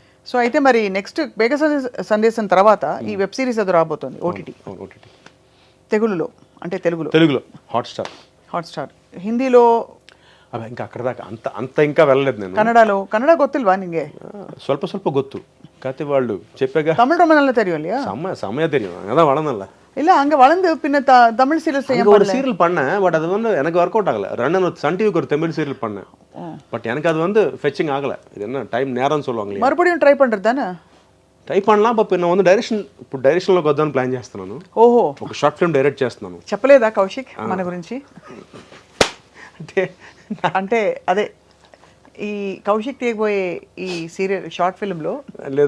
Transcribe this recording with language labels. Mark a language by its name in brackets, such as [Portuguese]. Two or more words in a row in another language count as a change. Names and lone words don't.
[Telugu] సో అయితే మరి నెక్స్ట్ మేఘ సందేశం తర్వాత ఈ [English] web series [Telugu] అది రాబోతుంది ఓటీటీ. తెలుగులో అంటే తెలుగులో హాట్స్టార్. హిందీలో అవి ఇంకా అక్కడ దాకా అంత ఇంకా వెళ్ళలేదు నేను. [Kannada] కన్నಡ ಗೊತ್ತಿಲ್ವಾ ನಿಂಗೆ? ಸ್ವಲ್ಪ ಗೊತ್ತು. ಕಾತೆ [Telugu] వాళ్ళు చెప్పాగా. [Tamil] தமிழ் ரொம்ப நல்லா தெரியும் இல்லையா? செமையா தெரியும். அதான் வளர்ந்தல. இல்ல அங்க வளர்ந்து பின்ன தமிழ் சீரியல்ஸ் அங்க ஒரு சீரியல் பண்ணேன். பட் அது வந்து எனக்கு [English] work out [Tamil] ஆகல. ரன்னன் சன் டிவிக்கு ஒரு தமிழ் சீரியல் பண்ணேன். பட் எனக்கு அது வந்து ஃபெச்சிங் ஆகல. இது என்ன டைம் நேரம் சொல்லுவாங்க. மறுபடியும் ட்ரை பண்றதானே? ట్రై பண்ணலாம். [Telugu] బట్ నేను வந்து డైరెక్షన్లోకి వద్దామని ప్లాన్ చేస్తున్నాను. ఓహో, ఒక [English] short film [Telugu] డైరెక్ట్ చేస్తున్నాను. చెప్పలేదా కౌశిక్ మన గురించి? అంటే అదే ఈ కౌశిక్ తీయబోయే ఈ [English] serial short film [Telugu] లో లేదు